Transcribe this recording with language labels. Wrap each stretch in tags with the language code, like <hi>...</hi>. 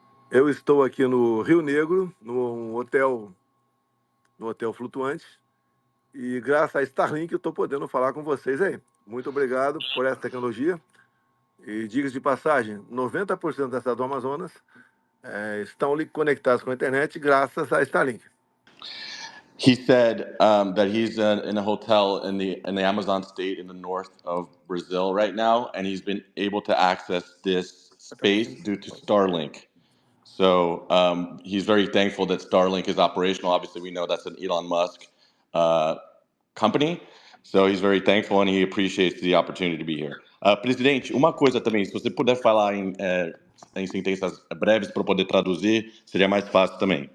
<pt>Eu estou aqui no Rio Negro, no hotel flutuante, e graças a Starlink eu estou podendo falar com vocês aí. Muito obrigado por essa tecnologia. E diga de passagem, 90% das cidades do Amazonas estão conectadas com a internet graças a Starlink.</pt> <en>He said that he's in a hotel in the Amazon state in the north of Brazil right now, and he's been able to access this space due to Starlink. So he's very thankful that Starlink is operational. Obviously, we know that's an Elon Musk company. So he's very thankful and he appreciates the opportunity to be here.</en> <pt>Presidente, uma coisa também, se você puder falar em sentenças breves para poder traduzir, seria mais fácil também.</pt>